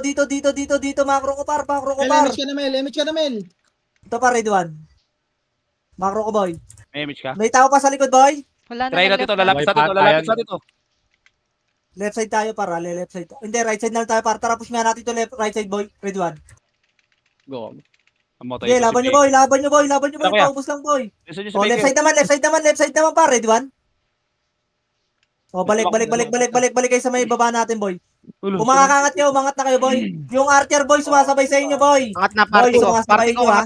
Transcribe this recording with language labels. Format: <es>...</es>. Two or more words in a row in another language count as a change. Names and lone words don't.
<tl>Macro ko, par. Mel, image ka na, Mel. Ito, par.</tl> <en>Ready one.</en> <tl>Macro ko, boy. May image ka? May tao pa sa likod, boy. Wala na. Try natin to, lalapit sa dito.</tl> <en>Left side</en> <tl>tayo, par.</tl> <en>Left side.</en> <tl>Hindi,</tl> <en>right side</en> <tl>na lang tayo, par. Tara, push nga natin to</tl> <en>right side,</en> <tl>boy.</tl> <en>Ready one.</en> <tl>Go. Amotoy Sige, ko si laban nyo, Pig. boy. Ano kaya? Paubos lang, boy. Gusto niyo si Oh, Baker?</tl> <en>left side</en> <tl>naman, par.</tl> <en>Ready one.</en> <tl>Oh, balik kayo sa may baba natin, boy. Ulo, Umangat na kayo, boy. Yung Archer, boy, sumasabay sa inyo, boy. Angat na, party Boy, ko. sumasabay Party ko, nyo, ha.</tl>